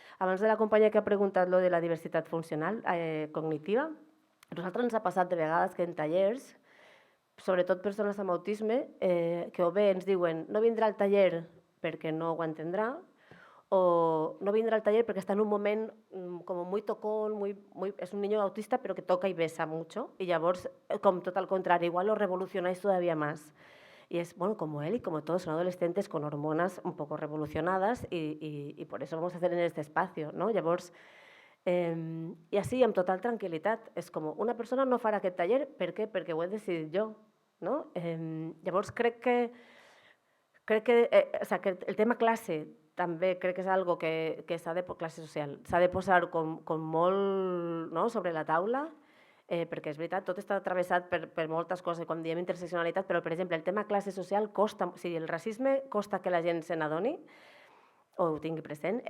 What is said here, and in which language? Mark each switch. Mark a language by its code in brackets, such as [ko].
[ca] Abans de la companya que ha preguntat lo de la diversitat funcional cognitiva, a nosaltres ens ha passat de vegades que en tallers, sobretot persones amb autisme, que o bé ens diuen no vindrà al taller perquè no ho entendrà, o no vindrà al taller perquè està en un moment [es] como muy tocón, es un niño autista pero que toca y besa mucho, [ca] y llavors, com tot al contrari, [es] igual lo revolucionáis todavía más. Y es, bueno, como él y como todos son adolescentes con hormonas un poco revolucionadas y por eso vamos a hacer en este espacio, no? [ca] Llavors, i així, amb total tranquil·litat, és com una persona no farà aquest taller, per què? Perquè ho he decidit jo, no? Llavors crec que el tema classe també crec que és algo que s'ha de, classe social, s'ha de posar com molt sobre la taula, perquè és veritat, tot està travessat per moltes coses, quan diem interseccionalitat, però, per exemple, el tema classe social costa, o sigui, el racisme costa que la gent se n'adoni o ho tingui present.